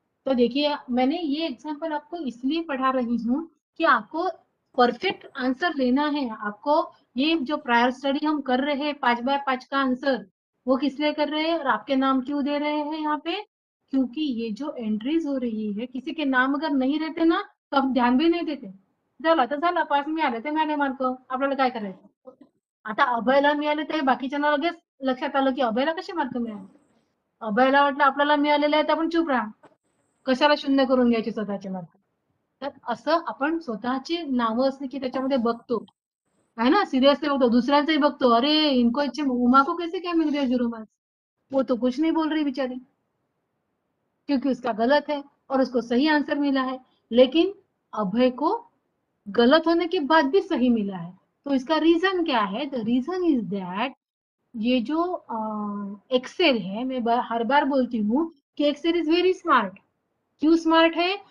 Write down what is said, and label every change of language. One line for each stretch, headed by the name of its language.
Hindi: तो देखिए, मैंने ये एग्जांपल आपको इसलिए पढ़ा रही हूँ कि आपको परफेक्ट आंसर लेना है. आपको ये जो प्रायर स्टडी हम कर रहे हैं 5 बाय 5 का आंसर, वो किस लिए कर रहे हैं और आपके नाम क्यों दे रहे हैं यहाँ पे? क्योंकि ये जो एंट्रीज हो रही है, किसी के नाम अगर नहीं रहते ना तो हम ध्यान भी नाही देते.
Marathi: झाला तर झाला, पास मिळाले ते मिळाले मार्क, आपल्याला काय करायचं. आता अभयला मिळाले ते बाकीच्यांना लगेच लक्षात आलं की अभयला कसे मार्क मिळाले. अभयला वाटलं आपल्याला मिळालेले आहेत आपण चूप राहा, कशाला शून्य करून घ्यायचे स्वतःचे मार्क. तर असं आपण स्वतःची नावं असली की त्याच्यामध्ये बघतो, है ना, सीरियसली बघतो. दुसऱ्यांचंही बघतो,
Hindi: अरे इनको अच्छे उमा को कैसे क्या मिल गया 0 मार्क्स, वो तो कुछ नहीं बोल रही बेचारी, क्योंकि उसका गलत है और उसको सही आंसर मिला है. लेकिन अभय को गलत होने के बाद भी सही मिला है. तो इसका रीजन क्या है?
English: the reason is that
Hindi: ये जो एक्सेल है, मैं हर बार बोलती हूँ कि
English: Excel is very smart.
Hindi: क्यों स्मार्ट है?